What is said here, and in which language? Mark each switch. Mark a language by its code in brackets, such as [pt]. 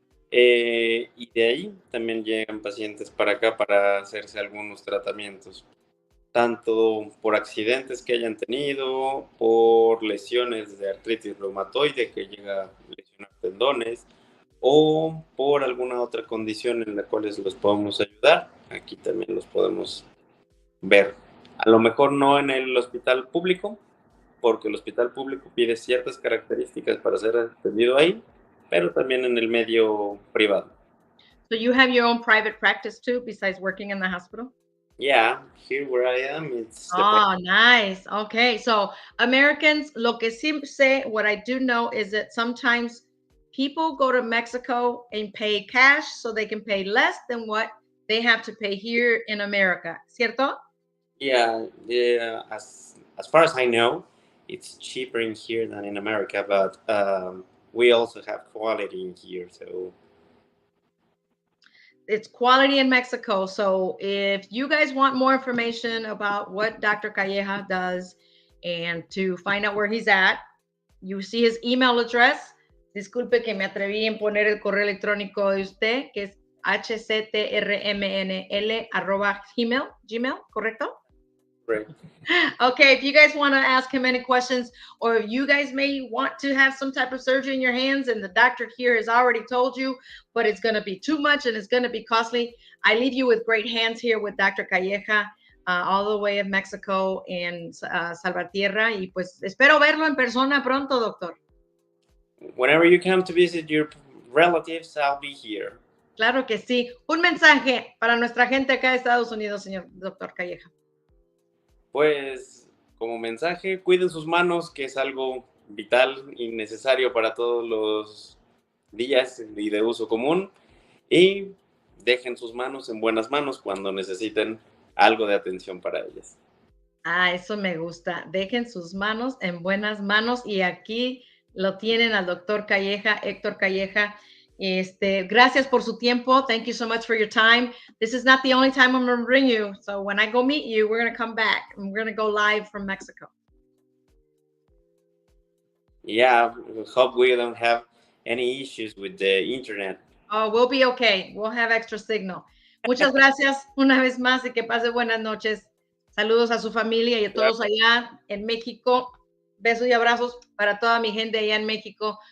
[es] Y de ahí también llegan pacientes para acá para hacerse algunos tratamientos, tanto por accidentes que hayan tenido, por lesiones de artritis reumatoide que llega a lesionar tendones, o por alguna otra condición en la cual los podemos ayudar. Aquí también los podemos ver. A lo mejor no en el hospital público, porque el hospital público pide ciertas características para ser atendido ahí, pero también en el medio privado. [en] So you have your own private practice too, besides working in the hospital? Yeah, here where I am, it's the Oh, nice. Okay. So Americans, [es] lo que sí sé, [en] what I do know is that sometimes people go to Mexico and pay cash so they can pay less than what they have to pay here in America. [es] ¿Cierto? [en] yeah. As far as I know, it's cheaper in here than in America, but we also have quality in here. So It's quality in Mexico. So if you guys want more information about what Dr. Calleja does and to find out where he's at, you see his email address. [es] Disculpe que me atreví en poner el correo electrónico de usted, que es hctrmnl@gmail, ¿correcto? [en] great. Okay, if you guys want to ask him any questions, or if you guys may want to have some type of surgery in your hands and the doctor here has already told you, but it's going to be too much and it's going to be costly, I leave you with great hands here with Dr. Calleja, all the way of Mexico and Salvatierra. [es] Y pues espero verlo en persona pronto, doctor. [en] Whenever you come to visit your relatives, I'll be here. [es] Claro que sí. Un mensaje para nuestra gente acá de Estados Unidos, señor doctor Calleja. Pues como mensaje, cuiden sus manos, que es algo vital y necesario para todos los días y de uso común, y dejen sus manos en buenas manos cuando necesiten algo de atención para ellas. Ah, eso me gusta. Dejen sus manos en buenas manos y aquí lo tienen al doctor Calleja, Héctor Calleja. Gracias por su tiempo. [en] Thank you so much for your time. This is not the only time I'm going to bring you. So when I go meet you, we're going to come back and we're going to go live from Mexico. Yeah, we hope we don't have any issues with the internet. Oh, we'll be okay. We'll have extra signal. [es] Muchas gracias una vez más y que pase buenas noches. Saludos a su familia y a todos allá en México. Besos y abrazos para toda mi gente allá en México.